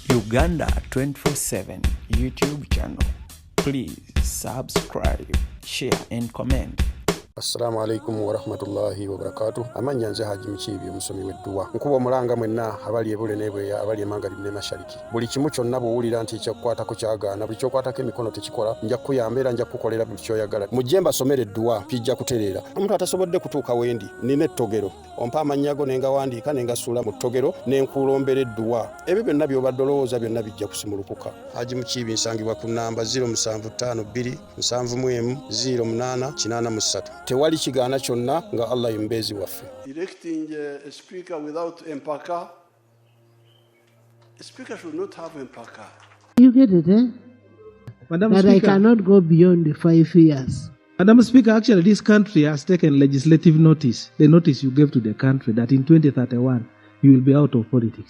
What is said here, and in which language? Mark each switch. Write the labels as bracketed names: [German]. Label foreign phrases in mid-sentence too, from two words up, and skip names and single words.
[English] Uganda 24/7 YouTube channel. Please subscribe, share and comment. [Arabic] السلام عليكم ورحمة الله وبركاته. [Ganda] Amanya nze Haji Mukiibi omusomi w'edduwa. Nkuba omulanga mwenna abali ebule n'ebweya abali emangalibi ne mashariki. Buli kimu kyonna bw'owulira nti ekyakukwatako kyagaana buli ky'okwatako emikono tekikola nja kukuyamba era nja kukukolera buli ky'oyagala. Mujje mbasomere edduwa pijja kutereera. Omuntu atasobodde kutuuka wendi nina ettogero. Ompa amannya ne ngawandiika ne ngasuula mu ttogero ne nkulombera edduwa. Ebyo byonna by'obadde olowooza byonna bijja kusimulukuka. Haji Mukiibi nsangibwa ku nnamba 0752 71 0883. Tewali kigaana kyonna nga Allah yembezi waffe. [English] Electing a speaker without empaka, a speaker should not have empaka. You get it, eh? Madam That Speaker, I cannot go beyond the 5 years. Madam Speaker, actually this country has taken legislative notice, the notice you gave to the country that in 2031 you will be out of politics.